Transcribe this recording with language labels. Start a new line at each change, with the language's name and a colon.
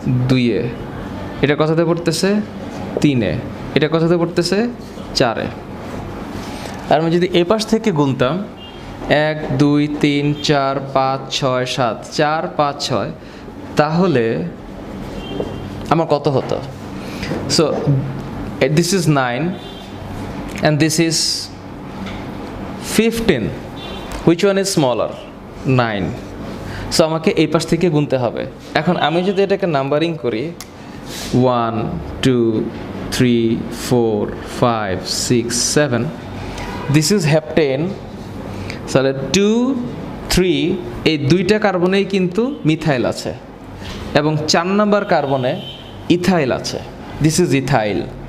Bangla: 2-এ। এটা কততে পড়তেছে? 3-এ। এটা কততে পড়তেছে? 4-এ। আর আমি যদি এই পাশ থেকে গুনতাম 1 2 3 4 5 6 7, 4 5 6, তাহলে আমার কত হতো?
English: So this is 9 and this is 15. Which one is smaller? 9.
Bangla: So আমাকে এই পাশ থেকে গুনতে হবে। এখন আমি যদি এটাকে নাম্বারিং করি 1 2 3 4 5 6 7,
English: This is heptane.
Bangla: তাহলে 2 3 এই দুইটা কার্বনেই কিন্তু মিথাইল আছে এবং 4 নম্বর কার্বনে ইথাইল আছে,
English: This is ethyl.